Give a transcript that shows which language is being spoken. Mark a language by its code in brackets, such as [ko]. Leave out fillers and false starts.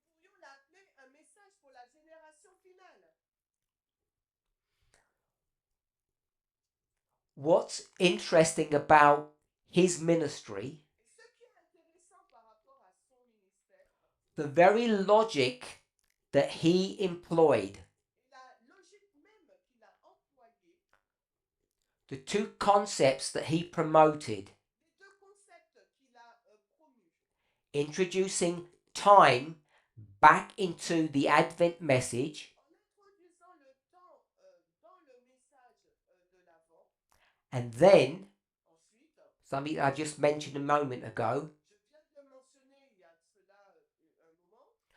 [fr] Et nous pourrions l'appeler un message pour la génération finale. [en] What's interesting about his ministry, [fr] Et ce qui est intéressant par rapport à son ministère, [en] the very logic that he employed, [fr] et la logique même qu'il a employée, [en] the two concepts that he promoted, [fr] les deux concepts qu'il a promus, [en] introducing time back into the Advent message, [fr] en introduisant le temps dans le message de l'Avent, [en] and then [fr] ensuite, [en] something I just mentioned a moment ago, [fr] je viens de le mentionner il y a de cela un moment,